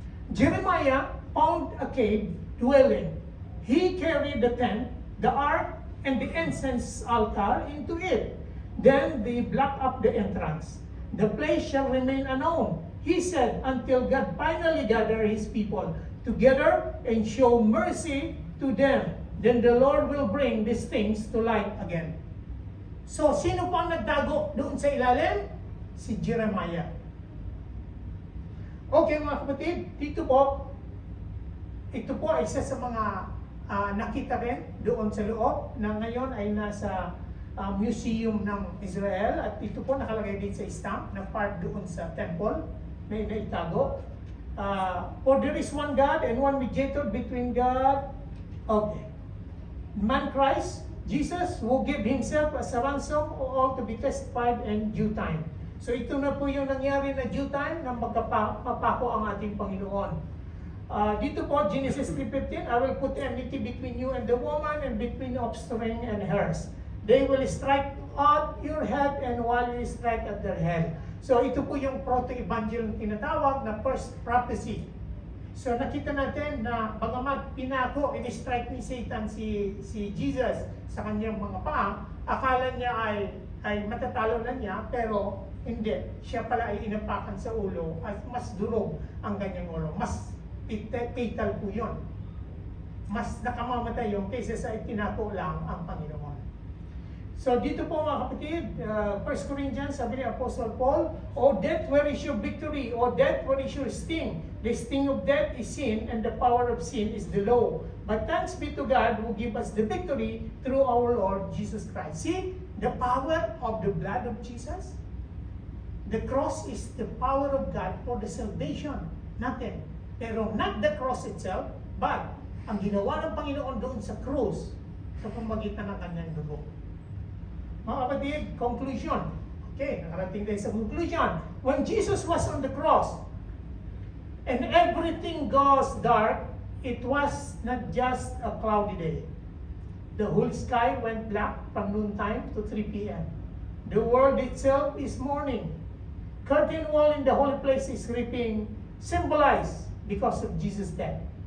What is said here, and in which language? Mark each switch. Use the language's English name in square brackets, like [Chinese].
[English] Jeremiah found a cave dwelling. He carried the tent, the ark, and the incense altar into it. Then they blocked up the entrance. The place shall remain unknown, he said, until God finally gather His people together and show mercy to them. Then the Lord will bring these things to light again. [Filipino] So, sino pa ang nagtago doon sa ilalim? Si Jeremiah. Okay mga kapatid, ito po ay isa sa mga nakita rin doon sa loob na ngayon ay nasa museum ng Israel at ito po nakalagay din sa stamp na part doon sa temple na itago. [English] For there is one God and one mediator between God, okay, man Christ, Jesus, who gave Himself as a ransom all to be testified in due time. [Filipino] So ito na po yung nangyari na due time na magpapako ang ating Panginoon. Dito po, [English] Genesis 3:15, I will put enmity between you and the woman and between offspring and hers. They will strike at your head and while you strike at their head. [Filipino] So ito po yung proto-evangel tinatawag na first prophecy. So nakita natin na bagamat pinako, in-strike ni Satan si Jesus sa kanyang mga paa, akala niya ay matatalo na niya, pero hindi. Siya pala ay inapakan sa ulo at mas durog ang kanyang ulo. Mas fatal po yun. Mas nakamamatay yung kaysa sa itinako lang ang Panginoon. So dito po mga kapatid, 1 Corinthians, sabi ni Apostle Paul, [English] O death, where is your victory? O death, where is your sting? The sting of death is sin, and the power of sin is the law. But thanks be to God who give us the victory through our Lord Jesus Christ. See, the power of the blood of Jesus? The cross is the power of God for the salvation. Nothing. [Filipino] Pero [English] not the cross itself, but [Filipino] ang ginawa ng Panginoon doon sa cross sa pamamagitan ng kanyang dugo. Mga kapatid, conclusion. Okay, nakarating tayo sa conclusion. [English] When Jesus was on the cross, and everything goes dark, it was not just a cloudy day. The whole sky went black from noontime to 3 p.m. The world itself is mourning. Curtain wall in the holy place is ripping, symbolized because of Jesus' death.